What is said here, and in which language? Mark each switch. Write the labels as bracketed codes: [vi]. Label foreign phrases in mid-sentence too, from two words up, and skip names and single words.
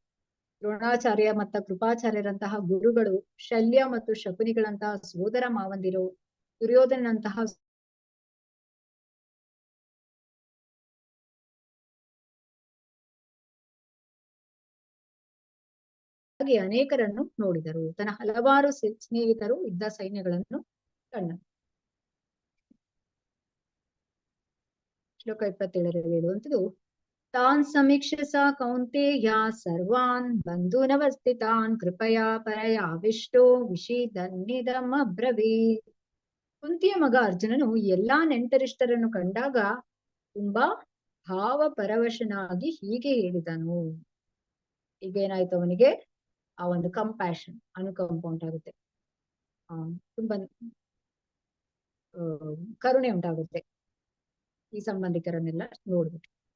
[kn] ದ್ರೋಣಾಚಾರ್ಯ ಮತ್ತು ಕೃಪಾಚಾರ್ಯರಂತಹ ಗುರುಗಳು, ಶಲ್ಯ ಮತ್ತು ಶಕುನಿಗಳಂತಹ ಸೋದರ ಮಾವಂದಿರು, ದುರ್ಯೋಧನಂತಹ ಹಾಗೆ ಅನೇಕರನ್ನು ನೋಡಿದರು. ತನ್ನ ಹಲವಾರು ಸ್ನೇಹಿತರು ಇದ್ದ ಸೈನ್ಯಗಳನ್ನು ಕಂಡನು. ಶ್ಲೋಕ 27ರಲ್ಲಿ ಹೇಳುವಂಥದ್ದು, [sa] ತಾನ್ ಸಮೀಕ್ಷೆ ಸ ಕೌಂತೆಯ ಸರ್ವಾನ್ ಬಂಧುನವಸ್ಥಿತಾನ್ ಕೃಪಯಾ ಪರಯಾವಿಷ್ಟೋ ವಿಷೀದನ್ನಿದಮಬ್ರವೀತ್. [kn] ಕುಂತಿಯ ಮಗ ಅರ್ಜುನನು ಎಲ್ಲಾ ನೆಂಟರಿಷ್ಟರನ್ನು ಕಂಡಾಗ ತುಂಬಾ ಭಾವಪರವಶನಾಗಿ ಹೀಗೆ ಹೇಳಿದನು. ಈಗ ಏನಾಯ್ತು, ಅವನಿಗೆ ಆ ಒಂದು ಕಂಪ್ಯಾಷನ್, ಅನುಕಂಪ ಉಂಟಾಗುತ್ತೆ, ತುಂಬಾ ಕರುಣೆ ಉಂಟಾಗುತ್ತೆ ಈ ಸಂಬಂಧಿಕರನ್ನೆಲ್ಲ ನೋಡ್ಬಿಟ್ಟು.